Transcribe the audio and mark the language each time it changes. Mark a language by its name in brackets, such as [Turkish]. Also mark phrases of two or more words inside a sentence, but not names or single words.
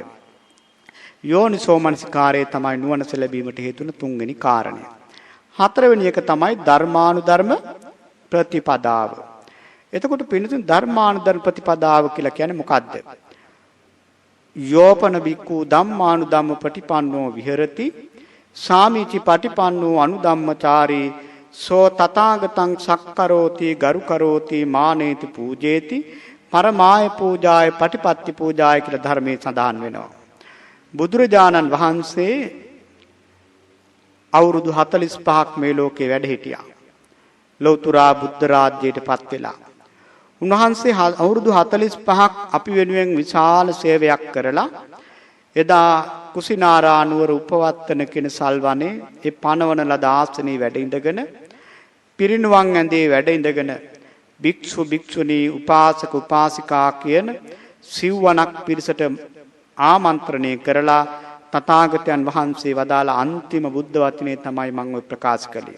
[Sinhala] යෝනිසෝ මනසිකාරය තමයි නුවණස ලැබීමට හේතු වෙන තුන්වෙනි කාරණය. හතරවෙනි එක තමයි ධර්මානුධර්ම ප්‍රතිපදාව. එතකොට පිළිතුරු ධර්මානුධර්ම ප්‍රතිපදාව කියලා කියන්නේ මොකද්ද? [Pali] යෝපන බික්ඛු ධම්මානුධම්ම ප්‍රතිපන්නෝ විහෙරති සාමිචි පටිපන්නෝ අනුධම්මචාරී සෝ තථාගතං සක්කරෝති ගරුකරෝති මානේති පූජේති පරමාය පූජාය පටිපත්ති පූජාය [Sinhala] කියලා ධර්මයේ සඳහන් වෙනවා. බුදුරජාණන් වහන්සේ අවුරුදු 45ක් මේ ලෝකේ වැඩ හිටියා. ලෞතර බුද්ධ රාජ්‍යයට පත් වෙලා. උන්වහන්සේ අවුරුදු 45ක් අපි වෙනුවෙන් විශාල සේවයක් කරලා එදා කුසිනාරා නුවර උපවත්තන කියන සල්වනේ ඒ පනවන ලද ආසනයේ වැඩ ඉඳගෙන පිරිනුවන් ඇඳේ වැඩ ඉඳගෙන භික්ෂු භික්ෂුණී උපාසක උපාසිකා කියන සිව්වණක් පිරිසට ආමන්ත්‍රණය කරලා තථාගතයන් වහන්සේ වදාළ අන්තිම බුද්ධ වචනේ තමයි මම ප්‍රකාශ කළේ.